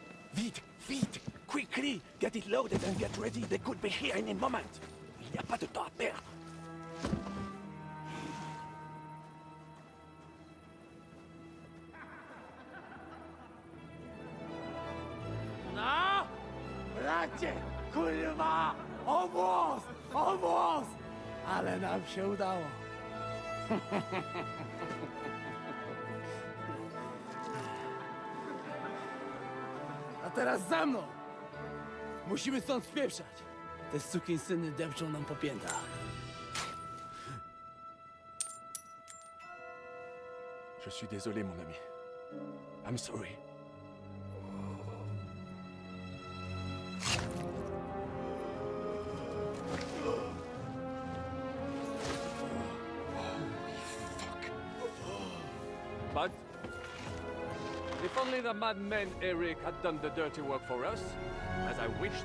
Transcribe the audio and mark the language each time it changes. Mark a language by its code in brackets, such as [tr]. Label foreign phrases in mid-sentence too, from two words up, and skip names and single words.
[fr] Vite, vite, [en] quickly, get it loaded and get ready. They could be here any moment. [fr] Il n'y a pas de temps à perdre. [en] No! [pl] Bracie, kurwa! Obóz! Obóz! Ale nam się udało. A teraz za mną! Musimy stąd spieprzać. Te sukinsyny depczą nam po piętach. [fr] Je suis désolé, mon ami. [en] I'm sorry. But if only the madman Eric had done the dirty work for us, as I wished.